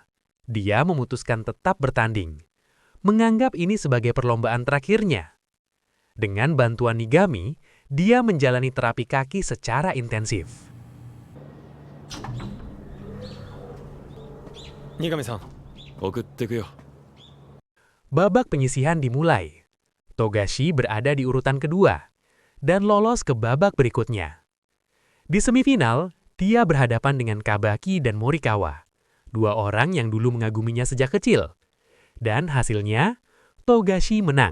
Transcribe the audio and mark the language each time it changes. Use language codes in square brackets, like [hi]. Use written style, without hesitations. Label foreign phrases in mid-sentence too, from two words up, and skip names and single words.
[id] Dia memutuskan tetap bertanding, menganggap ini sebagai perlombaan terakhirnya. Dengan bantuan Nigami, dia menjalani terapi kaki secara intensif. [ja] 新上さん、送ってくよ。 [id] Babak penyisihan dimulai. Togashi berada di urutan kedua dan lolos ke babak berikutnya. Di semifinal, dia berhadapan dengan Kabaki dan Morikawa, 2 orang yang dulu mengaguminya sejak kecil. Dan hasilnya, Togashi menang.